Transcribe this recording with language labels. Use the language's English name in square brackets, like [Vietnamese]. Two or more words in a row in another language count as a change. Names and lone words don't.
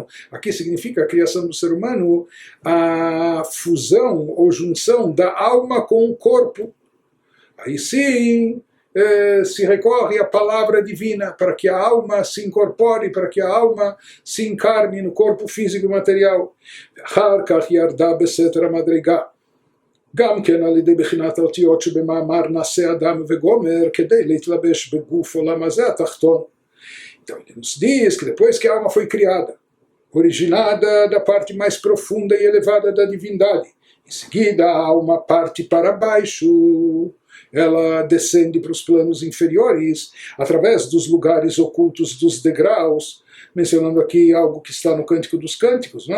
[Portuguese] Aqui significa a criação do ser humano, a fusão ou junção da alma com o corpo. Aí sim, se recorre à palavra divina para que a alma se incorpore, para que a alma se encarne no corpo físico e material. [Hebrew] גם כן על ידי בחינת האותיות שבמאמר נעשה אדם וגומר כדי להתלבש בגוף עולם הזה התחתון. [Portuguese] Então ele nos diz que depois que a alma foi criada, originada da parte mais profunda e elevada da divindade, em seguida a alma parte para baixo, ela descende para os planos inferiores, através dos lugares ocultos dos degraus, mencionando aqui algo que está no Cântico dos Cânticos, né?